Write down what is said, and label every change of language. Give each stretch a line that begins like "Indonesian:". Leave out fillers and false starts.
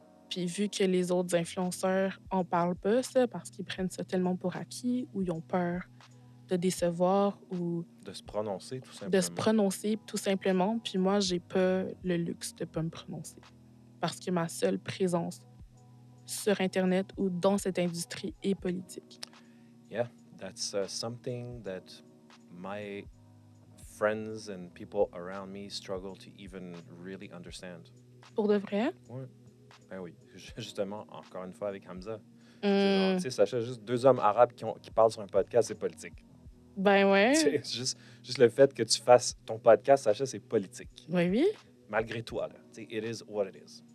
French: Puis vu que les autres influenceurs en parlent pas, ça, parce qu'ils prennent ça tellement pour acquis ou ils ont peur de décevoir ou De se prononcer, tout de se simplement. prononcer tout simplement. Puis moi, j'ai pas le luxe de pas me prononcer parce que ma seule présence sur Internet ou dans cette industrie est politique.
English: Yeah, that's something that my friends and people around me struggle to even really understand.
French: Pour de vrai? Ouais. Ben oui, justement, encore une fois avec Hamza. C'est genre, tu Hmm, sais, Sacha, juste deux hommes arabes qui parlent sur un podcast, c'est politique. ben ouais. C'est juste le fait que tu fasses ton podcast, Sacha, c'est politique. Oui, oui. Malgré toi, là. Tu sais, it is what it is.